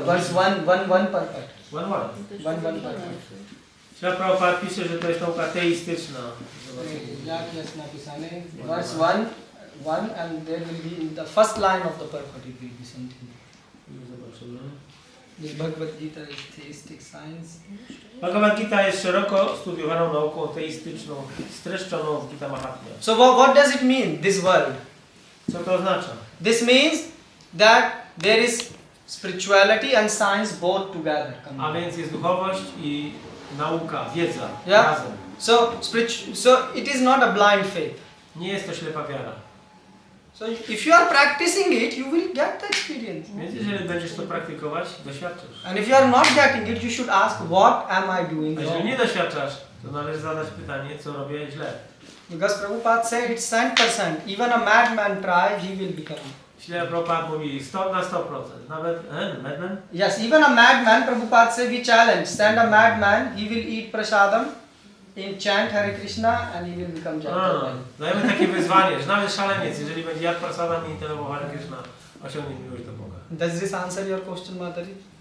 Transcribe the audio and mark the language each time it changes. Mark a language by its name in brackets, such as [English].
[English] Verse 1 perfect. 1 perfect. [Polish] Śla Prabhupada pisze, że to jest nauka teistyczna. Jak jest napisane? [English] Verse 1 and there will be in the first line of the purport it will be something. [Polish] Zobaczymy. [English] This Bhagavad Gita is theistic science. [Polish] Bhagavad Gita jest szeroko studiowaną nauką teistyczną, streszczoną w Gita Mahatmya. [English] So what does it mean, this word? [Polish] Co to oznacza? [English] This means that there is spirituality and science both together. [Polish] A więc jest duchowość i nauka, wiedza razem. [English] So it is not a blind faith. [Polish] Nie jest to ślepa wiara. [English] So if you are practicing it, you will get the experience. [Polish] Więc jeżeli będziesz to praktykować, doświadczysz. [English] And if you are not getting it, you should ask, what am I doing [Polish] A jeżeli [English] wrong? [Polish] nie doświadczasz, to należy zadać pytanie, co robię źle. [English] Because Prabhupada said it's 100%. Even a madman try, he will become. [Polish] Śle Prabhupada mówi 100 na 100%. Nawet madman? [English] Yes, even a madman, Prabhupada said, we challenge. Send a madman, he will eat prasadam, chant Hare Krishna and he will become gentleman. [Polish] Dajemy takie wyzwanie, że nawet szaleniec, jeżeli będzie jadł prasadam i intonował Hare Krishna, osiągnie miłość do Boga. [English] Does this answer your question, Mataji?